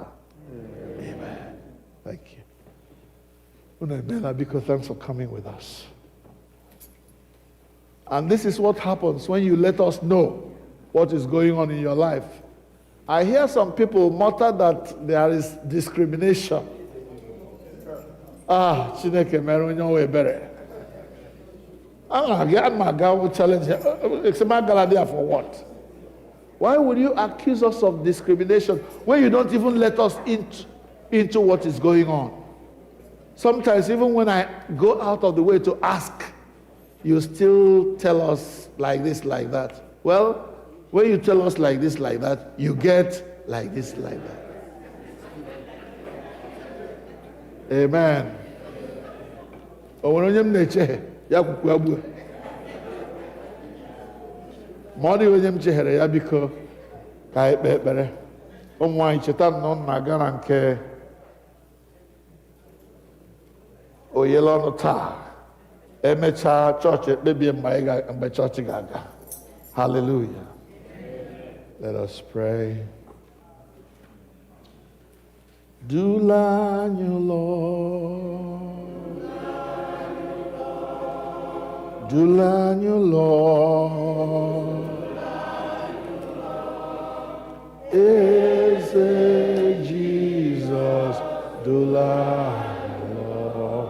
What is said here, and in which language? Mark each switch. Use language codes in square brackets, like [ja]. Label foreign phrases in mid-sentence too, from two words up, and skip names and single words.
[en] Amen. Amen. Thank you. Because thanks for coming with us. And this is what happens when you let us know what is going on in your life. I hear some people mutter that there is discrimination. [ig] Chineke mere onye nwe ebere. [en] I'm a guy who challenge for what? Why would you accuse us of discrimination when you don't even let us into what is going on? Sometimes even when I go out of the way to ask, you still tell us like this, like that. Well, when you tell us like this, like that, you get like this, like that. Amen. [ig] Onye m na-eche ya kwukwu agbu. Ma ọ dị onye m chere ya biko ka anyị kpee ekpere. Ụmụ nwaanyị cheta na ọ na-aga na nke oyele ọnụ taa. Emechaa chọọchị ekpebie mgbe chọọchị ga-aga. [en] Hallelujah. Let us pray. [ig] Dula anyị Lord. Dula anyị Lord. Eze Jesus, dula anyị Lord.